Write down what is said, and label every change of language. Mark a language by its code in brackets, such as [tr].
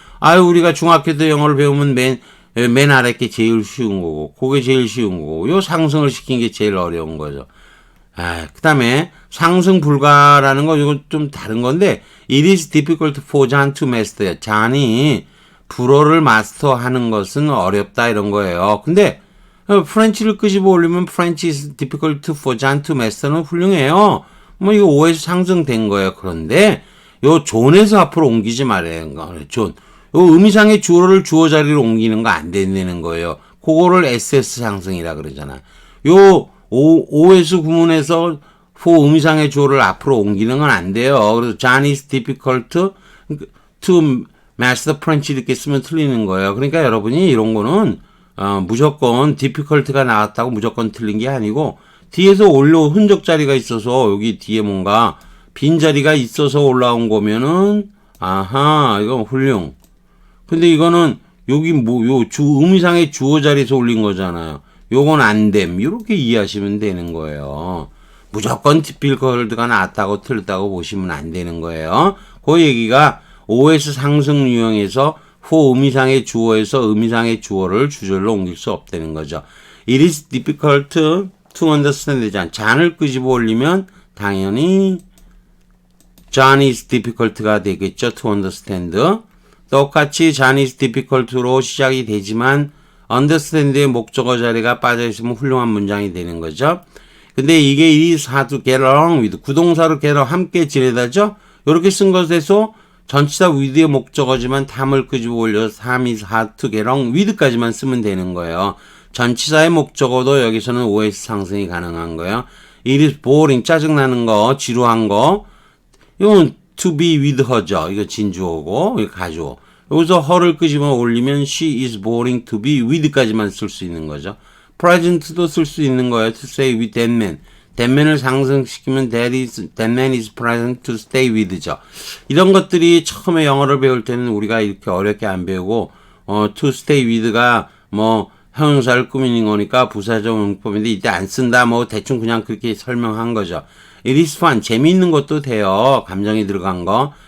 [ko] 우리가 중학교 때 영어를 배우면 맨 아래 게 제일 쉬운 거고, 그게 제일 쉬운 거고, 요 상승을 시킨 게 제일 어려운 거죠. 그 다음에 상승 불가라는 거, 이건 좀 다른 건데, [en] it is difficult for John to master. [ko] 잔이 불어를 마스터하는 것은 어렵다, 이런 거예요. 근데, 프렌치를 끄집어 올리면 [en] French is difficult for John to master는 [ko] 훌륭해요. 이거 OS 상승된 거예요. 그런데, 요 존에서 앞으로 옮기지 말아요. 존. 요 의미상의 주어를 주어 자리로 옮기는 거 안 된다는 거예요. 그거를 SS 상승이라 그러잖아. 요 OS 구문에서 for 의미상의 주어를 앞으로 옮기는 건 안 돼요. 그래서 [en] John is difficult to master French [ko] 이렇게 쓰면 틀리는 거예요. 그러니까 여러분이 이런 거는 무조건 difficult가 나왔다고 무조건 틀린 게 아니고 뒤에서 올라온 흔적 자리가 있어서 여기 뒤에 뭔가 빈 자리가 있어서 올라온 거면은 아하 이거 훌륭. 근데 이거는 여기 뭐 요 의미상의 주어 자리에서 올린 거잖아요. 요건 안 됨. 이렇게 이해하시면 되는 거예요. 무조건 difficult가 나왔다고 틀렸다고 보시면 안 되는 거예요. 그 얘기가 OS 상승 유형에서 후 의미상의 주어에서 의미상의 주어를 주절로 옮길 수 없다는 거죠. [en] It is difficult to understand [ko] 되잖아. 잔을 끄집어 올리면 당연히 [en] John is difficult [ko] 가 되겠죠. [en] To understand. [ko] 똑같이 [en] John is difficult [ko] 로 시작이 되지만 understand의 목적어 자리가 빠져있으면 훌륭한 문장이 되는 거죠. 근데 이게 [en] it is hard to get along with [ko] 구동사로 get along 함께 지내다죠. 이렇게 쓴 것에서 전치사 with의 목적어지만 탐을 끄집어 올려서 [en] Tom is hard to get along with [ko] 까지만 쓰면 되는 거예요. 전치사의 목적어도 여기서는 OS 상승이 가능한 거예요. [en] It is boring [ko] 짜증나는 거, 지루한 거. [en] 이건 to be with her죠. [ko] 이거 진주어고, 이거 가주어. 여기서 her를 끄집어 올리면 [en] she is boring to be with [ko] 까지만 쓸 수 있는 거죠. present도 쓸 수 있는 거예요. [en] to stay with that man. that man을 [ko] 상승시키면 [en] that man is present to stay with죠. [ko] 이런 것들이 처음에 영어를 배울 때는 우리가 이렇게 어렵게 안 배우고 [en] to stay with [ko] 가 뭐 형용사를 꾸미는 거니까 부사적 용법인데 이때 안 쓴다 뭐 대충 그냥 그렇게 설명한 거죠. [en] It is fun. [ko] 재미있는 것도 돼요. 감정이 들어간 거.